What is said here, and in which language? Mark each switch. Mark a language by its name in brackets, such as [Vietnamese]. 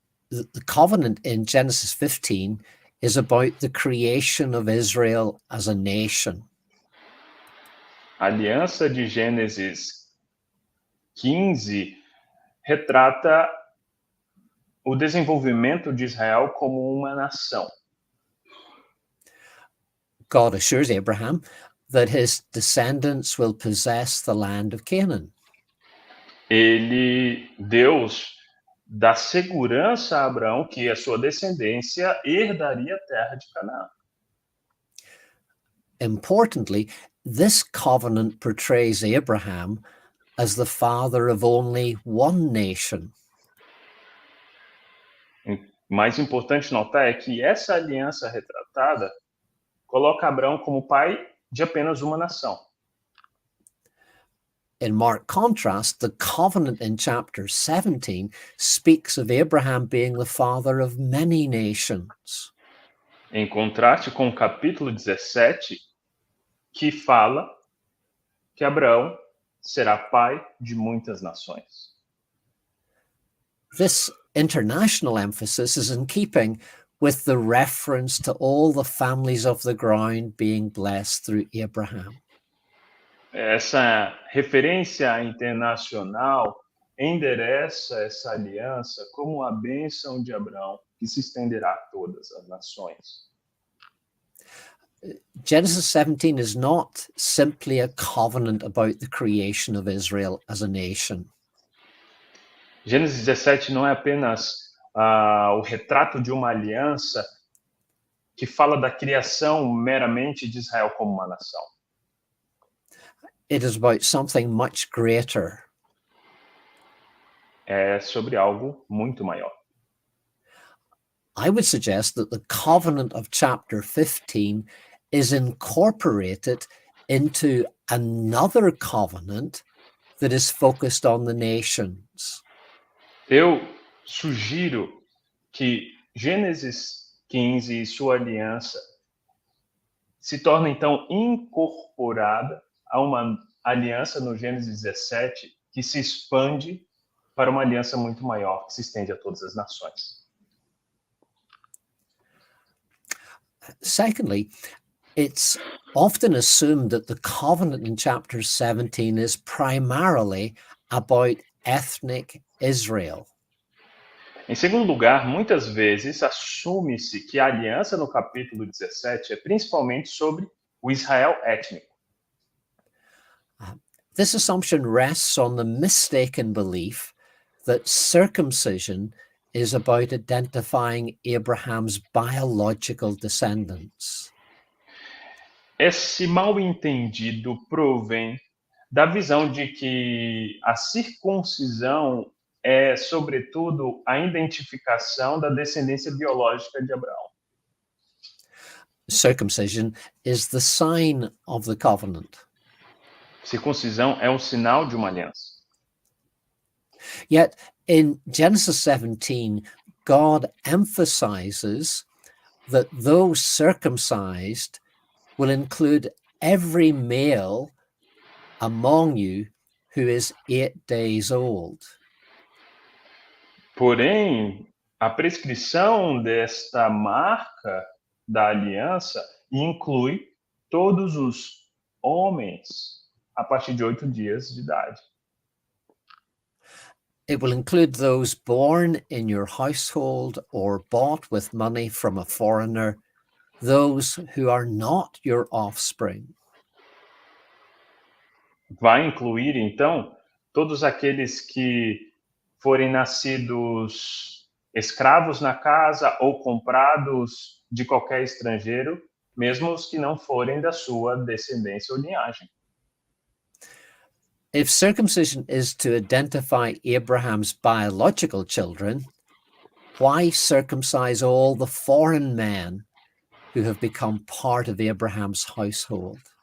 [English] The covenant in Genesis 15 is about the creation of Israel as a nation. [Portuguese] A aliança de Gênesis 15 retrata o desenvolvimento de Israel como uma nação. [English] God assures Abraham that his descendants will possess the land of Canaan. [Portuguese] Deus dá segurança a Abraão que a sua descendência herdaria a terra de Canaã. [English] Importantly, this covenant portrays Abraham as the father of only one nation. [Portuguese] Mais importante notar é que essa aliança retratada coloca Abraão como pai de apenas uma nação. [English] In marked contrast, the covenant in chapter 17 speaks of Abraham being the father of many nations. [Portuguese] Em contraste com o capítulo 17, que fala que Abraão será pai de muitas nações. [English] This international emphasis is in keeping with the reference to all the families of the ground being blessed through Abraham. [Portuguese] Essa referência internacional endereça essa aliança como a bênção de Abraão, que se estenderá a todas as nações. [English] Genesis 17 is not simply a covenant about the creation of Israel as a nation. [Portuguese] Gênesis 17 não é apenas o retrato de uma aliança que fala da criação meramente de Israel como uma nação. [English] It is about something much greater. [Portuguese] É sobre algo muito maior. [English] I would suggest that the covenant of chapter 15 is incorporated into another covenant that is focused on the nations. [Portuguese] Eu sugiro que Gênesis 15 e sua aliança se torna então incorporada a uma aliança no Gênesis 17 que se expande para uma aliança muito maior, que se estende a todas as nações. [English] Secondly, it's often assumed that the covenant in chapter 17 is primarily about ethnic Israel. [Portuguese] Em segundo lugar, muitas vezes assume-se que a aliança no capítulo 17 é principalmente sobre o Israel étnico. [English] This assumption rests on the mistaken belief that circumcision is about identifying Abraham's biological descendants. [Portuguese] Esse mal-entendido provém da visão de que a circuncisão é, sobretudo, a identificação da descendência biológica de Abraão. [English] Circumcision is the sign of the covenant. [Portuguese] Circuncisão é um sinal de uma aliança. [English] Yet in Genesis 17, God emphasizes that those circumcised will include every male among you who is 8 days old. [Portuguese] Porém, a prescrição desta marca da aliança inclui todos os homens a partir de 8 dias de idade. [English] It will include those born in your household or bought with money from a foreigner, those who are not your offspring. [Portuguese] Vai incluir, então, todos aqueles que forem nascidos escravos na casa ou comprados de qualquer estrangeiro, mesmo os que não forem da sua descendência ou linhagem. [English] If circumcision is to identify Abraham's biological children, why circumcise all the foreign men who have become part of Abraham's household?